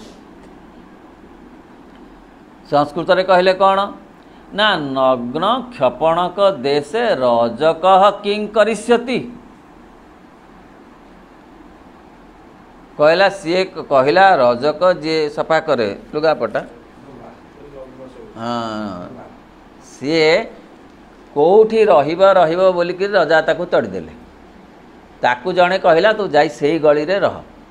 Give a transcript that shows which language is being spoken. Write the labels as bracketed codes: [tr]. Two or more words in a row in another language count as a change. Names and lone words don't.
[spv] ସଂସ୍କୃତ ରେ କହଲେ କୌନ ନା [sa] नग्न क्षपणक देशे रजक किं करिष्यति [spv] କହଲା ସି କହଲା ରଜକ ଜେ ସଫା କରେ ଲୁଗାପଟା ହାଁ ସି କୌଠି ରହିବ ବୋଲିକ ରଜା ତାକୁ ତଡ଼ିଦେଲେ ତାକୁ ଜଡ଼େ କହଲା ତୁ ଯାଇ ସେ ଗଲି ରେ ରହ